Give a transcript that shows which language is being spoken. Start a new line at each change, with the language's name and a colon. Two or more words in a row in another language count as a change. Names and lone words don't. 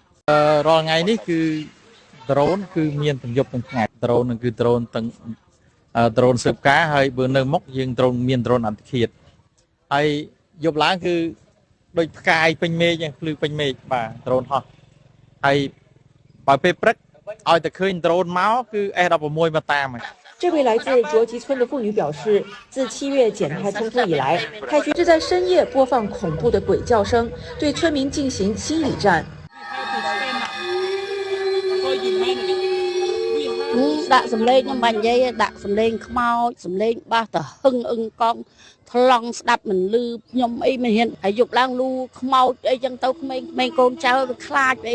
Khmer: រាល់ថ្ងៃនេះគឺ drone គឺមានទាំងយប់ទាំងថ្ងៃ drone នឹងគឺ drone ទាំង drone ស៊ើបការហើយបើនៅមុខយើង drone មាន drone អន្តរជាតិហើយយប់ឡើងគឺដូចផ្កាយពេញមេឃយ៉ាងភ្លឺពេញមេឃបាទ drone ហោះហើយបើពេលព្រឹកឲ្យតែឃើញ drone មកគឺ S16 មកតាមហើយ
Chinese: 这位来自卓吉村的妇女表示，自7月减泰冲突以来，泰军是在深夜播放恐怖的鬼叫声，对村民进行心理战。
Khmer: ដាក់សម្លេងខ្ញុំបាញ់និយាយដាក់សម្លេងខ្មោចសម្លេងបាសទៅហឹងអឹងកងថ្លង់ស្ដាប់មិនលឺខ្ញុំអីមិនហ៊ានហើយយប់ឡើងលូខ្មោចអីចឹងទៅក្មេងកូនចៅវាខ្លាចអី